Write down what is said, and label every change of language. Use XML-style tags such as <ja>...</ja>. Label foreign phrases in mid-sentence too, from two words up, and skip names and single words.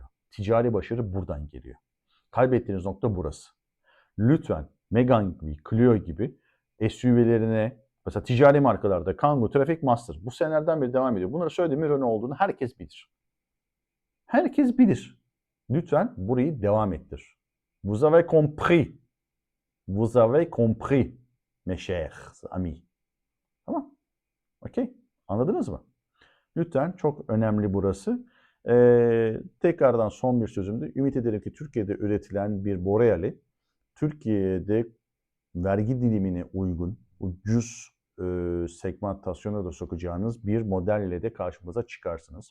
<tr>Ticari başarı buradan geliyor. Kaybettiğiniz nokta burası. Lütfen Megane gibi, Clio gibi SUV'lerine, mesela ticari markalarda Kangoo, Traffic Master bu senelerden beri devam ediyor. Bunları söylediğim Renault olduğunu herkes bilir. Herkes bilir. Lütfen burayı devam ettir.</tr> <fr>Vous avez compris. Vous avez compris, mes chers amis.</fr> <tr>Tamam. Okey. Anladınız mı? Lütfen, çok önemli burası. Tekrardan son bir sözümdü. Ümit ederim ki Türkiye'de üretilen bir Boreal'i Türkiye'de vergi dilimine uygun, ucuz segmentasyona da sokacağınız bir modelle de karşımıza çıkarsınız.</tr>